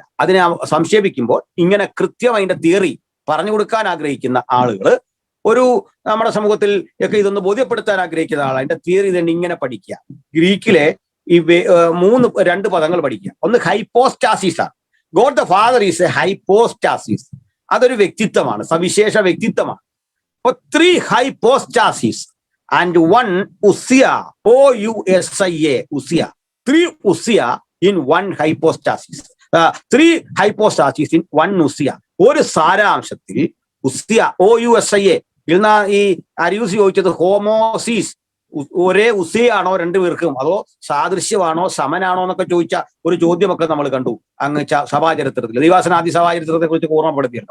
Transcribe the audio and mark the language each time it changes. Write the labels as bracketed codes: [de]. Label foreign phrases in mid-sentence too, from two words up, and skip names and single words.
[ml] അതിനെ സംക്ഷേപിക്കുമ്പോൾ ഇങ്ങനെ കൃത്യം അതിന്റെ തിയറി പറഞ്ഞു കൊടുക്കാൻ ആഗ്രഹിക്കുന്ന ആളുകൾ, ഒരു നമ്മുടെ സമൂഹത്തിൽ ഒക്കെ ഇതൊന്ന് ബോധ്യപ്പെടുത്താൻ ആഗ്രഹിക്കുന്ന ആൾ അതിന്റെ തിയറി തന്നെ ഇങ്ങനെ പഠിക്കുക. ഗ്രീക്കിലെ ഈ 2 പദങ്ങൾ പഠിക്കുക. ഒന്ന് ഹൈപ്പോസ്റ്റാസിസ് ആണ്. [en] God the Father is a hypostasis. [ml] അതൊരു വ്യക്തിത്വമാണ്, സവിശേഷ വ്യക്തിത്വമാണ്. [en] അപ്പൊ 3 ഹൈപ്പോസ്റ്റാസിസ് and 1 ousia, ousia, ousia. 3 ousia in 1 hypostasis. 3 hypostasis in 1 ousia. [ml] ഒരു സാരാംശത്തിൽ ഉസ്യ, ousia ഇന്ന് ഈ അരിയൂസ് ചോദിച്ചത് ഹോമോസിസ്, ഒരേ ഉസിയാണോ 2 പേർക്കും, അതോ സാദൃശ്യമാണോ സമനാണോ എന്നൊക്കെ ചോദിച്ച ഒരു ചോദ്യമൊക്കെ നമ്മൾ കണ്ടു അങ്ങ് സഭാചരിത്രത്തിൽ, ദൈവാസനാദി സഭാചരിത്രത്തെ കുറിച്ച് ഓർമ്മപ്പെടുത്തിയല്ലോ.